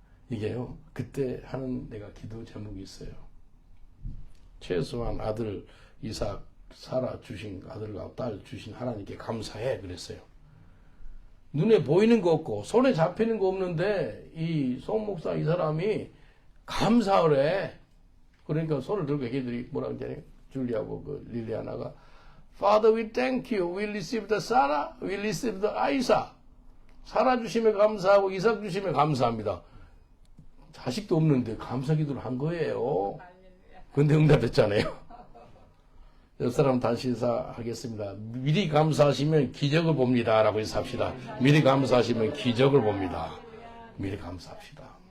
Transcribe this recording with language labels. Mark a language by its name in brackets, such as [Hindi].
[Korean] 이게요, 그때 하는 내가 기도 제목이 있어요. 최소한 아들 이삭, 사라 주신 아들과 딸 주신 하나님께 감사해 그랬어요. 눈에 보이는 거 없고 손에 잡히는 거 없는데 이 송 목사 이 사람이 감사를 해. 그러니까 손을 들고 애기들이 뭐라고 하잖아요. [English] 줄리하고 그 릴리아나가 Father, we thank you. We received the Sarah, we received the Isaac. [Korean] 사라 주심에 감사하고 이삭 주심에 감사합니다. 자식도 없는데 감사 기도를 한 거예요. 근데 응답했잖아요. 옆 사람 다시 인사하겠습니다. 미리 감사하시면 기적을 봅니다. 라고 인사합시다. 미리 감사하시면 기적을 봅니다. 미리 감사합시다.